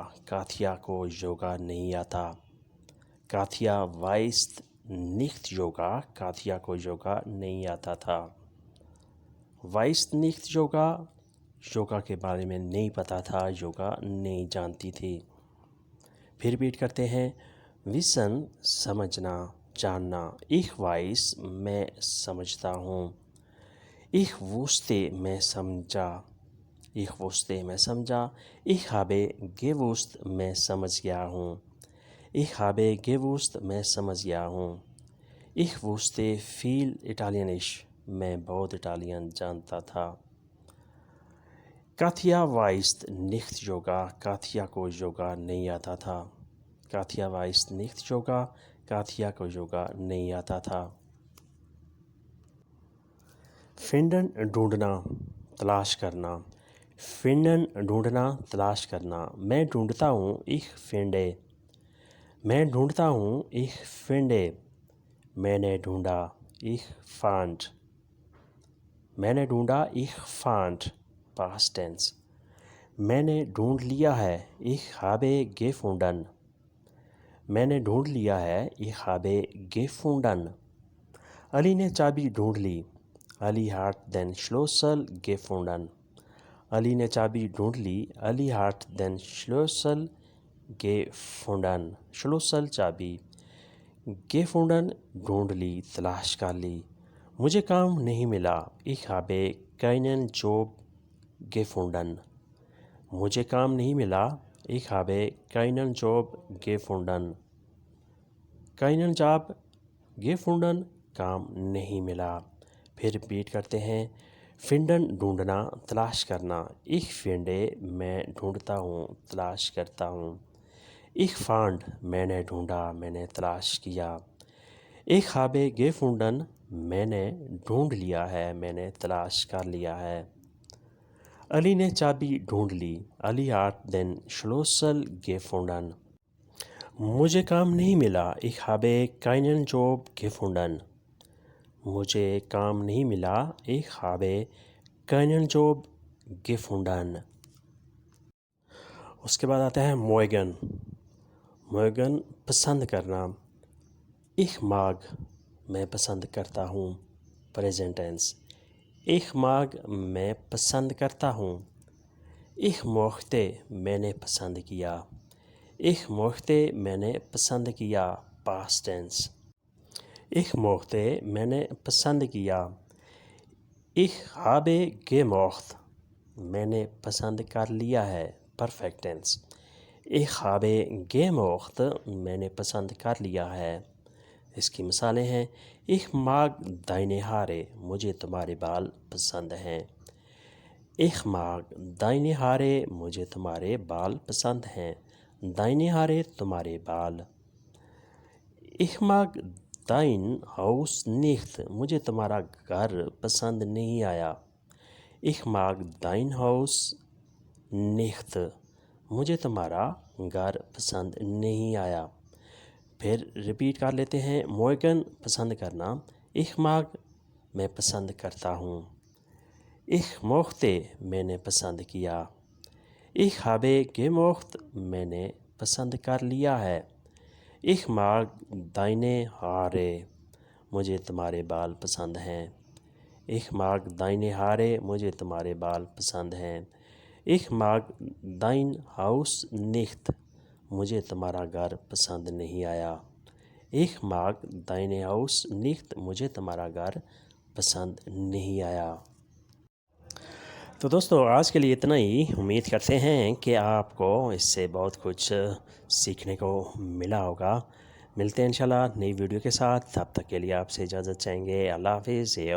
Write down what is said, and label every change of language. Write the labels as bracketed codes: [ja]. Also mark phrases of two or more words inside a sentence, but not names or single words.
[ur] Katja کو یوگا نہیں آتا. [de] Katja weiß nicht Yoga. [ur] Katja کو یوگا نہیں آتا تھا. [de] Weiß nicht Yoga. [ur] یوگا کے بارے میں نہیں پتہ تھا, یوگا نہیں جانتی تھی. پھر ریپیٹ کرتے ہیں. وسن سمجھنا, جاننا. [de] Ich weiß [ur] میں سمجھتا ہوں. [de] Ich wusste [ur] میں سمجھا. [de] Ich wusste [ur] میں سمجھا. [de] Ich habe gewusst [ur] میں سمجھ گیا ہوں. [de] Ich habe gewusst [ur] میں سمجھ گیا ہوں. [de] Ich wusste viel Italienisch. [ur] میں بہت اٹالین جانتا تھا. [de] Katja weiß nicht Yoga. [ur] Katja کو یوگا نہیں آتا تھا. [de] Katja weiß nicht Yoga. [ur] Katja کو یوگا نہیں آتا تھا. Finden ڈھونڈنا, تلاش کرنا. Finden ڈھونڈنا, تلاش کرنا. میں ڈھونڈتا ہوں. [de] Ich finde. [ur] میں ڈھونڈتا ہوں. [de] Ich finde. [ur] میں نے ڈھونڈا. [de] Ich fand. [ur] میں نے ڈھونڈا. [de] Ich fand. [en] Past tense. [ur] میں نے ڈھونڈ لیا ہے. [de] Ich habe gefunden. [ur] میں نے ڈھونڈ لیا ہے. [de] Ich habe gefunden. [ur] علی نے چابی ڈھونڈ لی. علی [de] hat den Schlüssel gefunden. [ur] علی نے چابی ڈھونڈ لی. علی [de] hat den Schlüssel gefunden. [ur] Schlüssel چابی. gefunden ڈھونڈ لی, تلاش کر لی. مجھے کام نہیں ملا. [de] Ich habe keinen Job gefunden. [ur] مجھے کام نہیں ملا. [de] Ich habe keinen Job gefunden. keinen Job gefunden [ur] کام نہیں ملا. پھر ریپیٹ کرتے ہیں. finden ڈھونڈنا, تلاش کرنا. [de] Ich finde [ur] میں ڈھونڈتا ہوں, تلاش کرتا ہوں. [de] Ich fand [ur] میں نے ڈھونڈا, میں نے تلاش کیا. [de] Ich habe gefunden [ur] میں نے ڈھونڈ لیا ہے, میں نے تلاش کر لیا ہے. علی نے چابی ڈھونڈ لی. علی [de] hat den Schlüssel gefunden. [ur] مجھے کام نہیں ملا. [de] Ich habe keinen Job gefunden. [ur] مجھے کام نہیں ملا. [de] Ich habe keinen Job gefunden. [ur] اس کے بعد آتا ہے موئگن. موئگن پسند کرنا. [de] Ich mag [ur] میں پسند کرتا ہوں. [en] Present tense. [de] Ich mag [ur] میں پسند کرتا ہوں. [de] Ich mochte [ur] میں نے پسند کیا. [de] Ich mochte [ur] میں نے پسند کیا. [en] Past tense. [de] Ich mochte [ur] میں نے پسند کیا. [de] Ich habe gemocht [ur] میں نے پسند کر لیا ہے. [en] Perfect tense. [de] Ich habe gemocht [ur] میں نے پسند کر لیا ہے. اس کی مثالیں ہیں. [de] Ich mag deine Haare [ur] مجھے تمہارے بال پسند ہیں. [de] Ich mag deine Haare [ur] مجھے تمہارے بال پسند ہیں. [de] deine Haare [ur] تمہارے بال. [de] Ich mag dein Haus nicht [ur] مجھے تمہارا گھر پسند نہیں آیا. [de] Ich mag dein Haus nicht [ur] مجھے تمہارا گھر پسند نہیں آیا. پھر ریپیٹ کر لیتے ہیں. موئگن پسند کرنا. [de] Ich mag [ur] میں پسند کرتا ہوں. [de] Ich mochte [ur] میں نے پسند کیا. [de] Ich habe gemocht [ur] میں نے پسند کر لیا ہے. [de] Ich mag deine Haare [ur] مجھے تمہارے بال پسند ہیں. [de] Ich mag deine Haare [ur] مجھے تمہارے بال پسند ہیں. [de] Ich mag dein Haus nicht [ur] مجھے تمہارا گھر پسند نہیں آیا. [de] Ich mag dein Haus nicht [ur] مجھے تمہارا گھر پسند نہیں آیا. تو دوستو آج کے لیے اتنا ہی. امید کرتے ہیں کہ آپ کو اس سے بہت کچھ سیکھنے کو ملا ہوگا. ملتے ہیں انشاءاللہ نئی ویڈیو کے ساتھ. تب تک کے لیے آپ سے اجازت چاہیں گے.